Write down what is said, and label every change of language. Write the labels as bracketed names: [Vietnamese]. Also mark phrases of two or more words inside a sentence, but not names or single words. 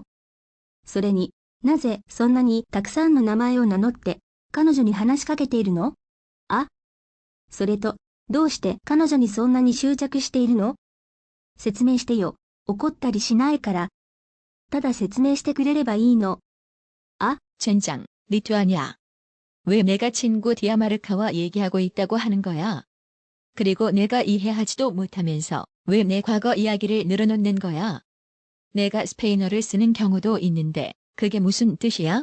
[Japanese] それに、なぜそんなにたくさんの名前を名乗って彼女に話しかけているの？それと、どうして彼女にそんなに執着しているの？説明してよ。怒ったりしないから。ただ説明してくれればいいの。 [Korean] 젠장, 리투아니아. 왜 내가 친구 디아마르카와 얘기하고 있다고 하는 거야? 그리고 내가 이해하지도 못하면서 왜 내 과거 이야기를 늘어놓는 거야? 내가 스페인어를 쓰는 경우도 있는데 그게 무슨 뜻이야?